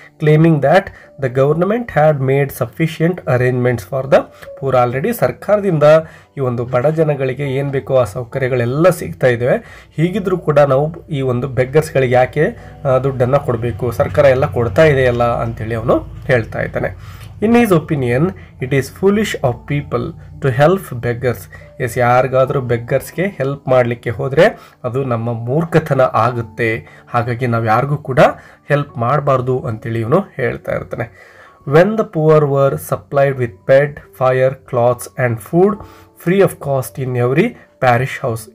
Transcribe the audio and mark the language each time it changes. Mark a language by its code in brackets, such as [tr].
[en] Claiming that the government had made sufficient arrangements for the poor. [kn] Already ಸರ್ಕಾರದಿಂದ ಈ ಒಂದು ಬಡ ಜನಗಳಿಗೆ ಏನು ಬೇಕೋ ಆ ಸೌಕರ್ಯಗಳೆಲ್ಲ ಸಿಗ್ತಾ ಇದ್ದಾವೆ. ಹೀಗಿದ್ರೂ ಕೂಡ ನಾವು ಈ ಒಂದು ಬೆಗ್ಗರ್ಸ್ಗಳಿಗೆ ಯಾಕೆ ದುಡ್ಡನ್ನು ಕೊಡಬೇಕು, ಸರ್ಕಾರ ಎಲ್ಲ ಕೊಡ್ತಾ ಇದೆಯಲ್ಲ ಅಂಥೇಳಿ ಅವನು ಹೇಳ್ತಾ ಇದ್ದಾನೆ. [en] In his opinion, it is foolish of people to help beggars. [kn] S, ಯಾರಿಗಾದರೂ ಬೆಗ್ಗರ್ಸ್ಗೆ ಹೆಲ್ಪ್ ಮಾಡಲಿಕ್ಕೆ ಹೋದರೆ ಅದು ನಮ್ಮ ಮೂರ್ಖತನ ಆಗುತ್ತೆ. ಹಾಗಾಗಿ ನಾವು ಯಾರಿಗೂ ಕೂಡ ಹೆಲ್ಪ್ ಮಾಡಬಾರ್ದು ಅಂತೇಳಿ ಇವನು ಹೇಳ್ತಾ ಇರ್ತಾನೆ. [en] When the poor were supplied with bed, fire, clothes and food free of cost in every parish house.